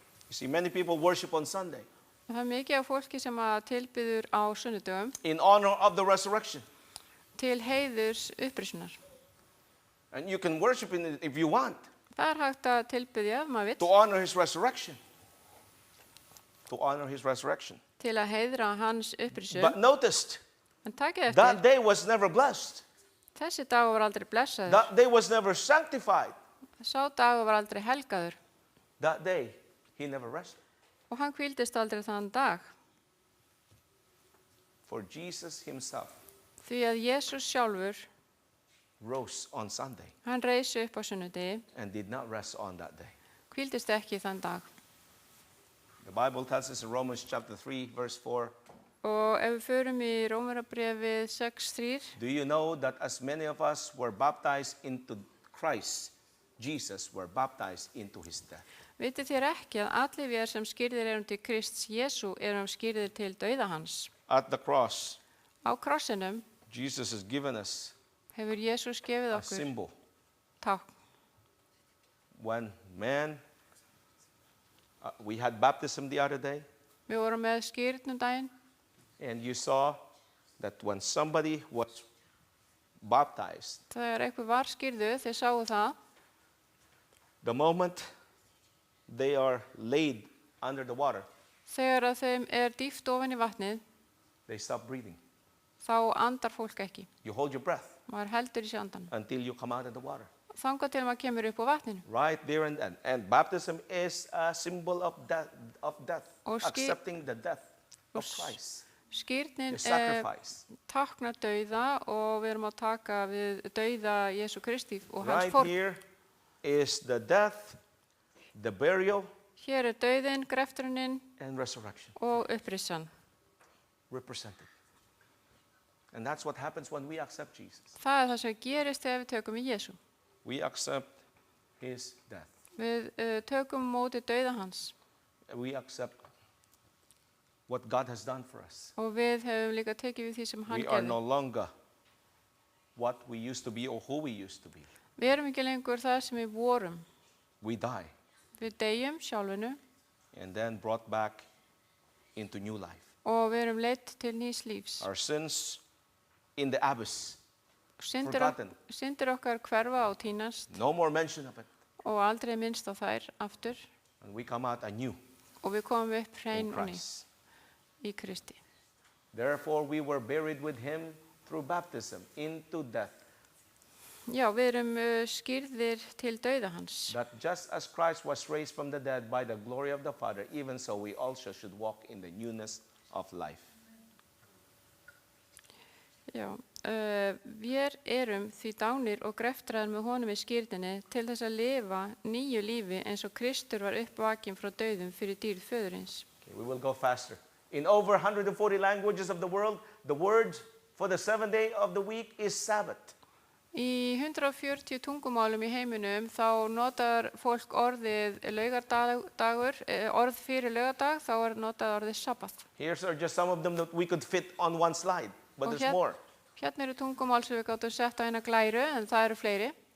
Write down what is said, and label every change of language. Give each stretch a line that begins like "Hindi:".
English: You see, many people worship on Sunday
Icelandic: Það er mikið af fólki sem að tilbyður á sunnudögum
English: in honor of the resurrection.
Icelandic: til heiðurs upprisunnar.
English: And you can worship in it if you want,
Icelandic: Það er hægt að tilbyðja ef maður
English: to
Icelandic: vill,
English: honor his resurrection. To honor his resurrection.
Icelandic: til að heiðra hans upprisun.
English: But notice,
Icelandic: En takið
English: that
Icelandic: eftir,
English: day was never blessed.
Icelandic: þessi dagur var aldrei blessaður.
English: That day was never sanctified.
Icelandic: Sá dagur var aldrei helgaður
English: That day, he never rested.
Icelandic: og hann hvíldist aldrei þann dag.
English: For Jesus himself
Icelandic: Því að Jesús sjálfur,
English: rose on Sunday
Icelandic: hann reis upp á sunnudegi,
English: and did not rest on that day.
Icelandic: hvíldist ekki þann dag.
English: The Bible tells us in Romans chapter 3, verse 4,
Icelandic: Og ef við förum í Rómarabrefið 6:3,
English: do you know that as many of us were baptized into Christ, Jesus were baptized into his death?
Icelandic: vitið þér ekki að allir við sem skýrðir erum til Krists Jesú erum skýrðir til dauða hans.
English: At the cross,
Icelandic: Á krossinum
English: Jesus has given us
Icelandic: hefur Jesús gefið
English: a
Icelandic: okkur
English: symbol.
Icelandic: tákn.
English: When man, we had baptism the other day,
Icelandic: Við vorum með skýrnum daginn
English: and you saw that when somebody was baptized,
Icelandic: þegar einhver var skýrðu, þeir sáu það,
English: the moment they are laid under the water,
Icelandic: þegar að þeim dýft ofan í vatnið,
English: they stop breathing.
Icelandic: þá andar fólk ekki.
English: You hold your breath
Icelandic: Maður heldur í sig andan
English: until you come out of the water.
Icelandic: þangað til maður kemur upp á vatninu.
English: Right there and then. And baptism is a symbol of death,
Icelandic: Og
English: accepting the death of s- Christ,
Icelandic: Skírnin
English: the sacrifice.
Icelandic: táknar dauða og við erum að taka við dauða Jésu Kristi og hans
English: Right
Icelandic: fórn.
English: here is the death, the burial,
Icelandic: Hér er dauðinn, grefturinn
English: and resurrection
Icelandic: og upprissan.
English: represented. And that's what happens when we accept Jesus.
Icelandic: Það er það sem gerist þegar við tökum í Jésu.
English: We accept his death.
Icelandic: Við tökum móti dauða hans
English: We accept what God has done for us.
Icelandic: og við hefum líka tekið við því sem hann
English: We are no
Icelandic: gerði.
English: longer what we used to be or who we used to be.
Icelandic: Við erum ekki lengur það sem við vorum.
English: We die
Icelandic: Við deyjum sjálfinu
English: and then brought back into new life.
Icelandic: og við erum leitt til nýs lífs.
English: Our sins in the abyss,
Icelandic: Syndir
English: forgotten.
Icelandic: okkar hverfa og tínast
English: no more mention of it.
Icelandic: og aldrei minnst á þær aftur
English: And we come out anew
Icelandic: og við komum upp hrein
English: in
Icelandic: og ný
English: Christ.
Icelandic: í Kristi.
English: Therefore, we were buried with him through baptism into death.
Icelandic: Já, við erum skýrðir til dauða hans.
English: That just as Christ was raised from the dead by the glory of the Father, even so we also should walk in the newness of life.
Icelandic: Já, við erum því dánir og greftraðir með honum í skýrðinni til þess að lifa nýju lífi eins og Kristur var uppvakinn frá dauðum fyrir dýrð föðurins.
English: Okay, we will go faster. In over 140 languages of the world, the word for the 7th day of the week is Sabbath.
Icelandic: Í 140 tungumálum í heiminum þá notar fólk orðið laugardagur, orð fyrir laugardag, þá er notað orðið sabbath.
English: Here's are just some of them that we could fit on one slide, but
Icelandic: Og
English: there's more.
Icelandic: Hérna eru tungumál sem við gáttum sett á eina glæru, en það eru fleiri.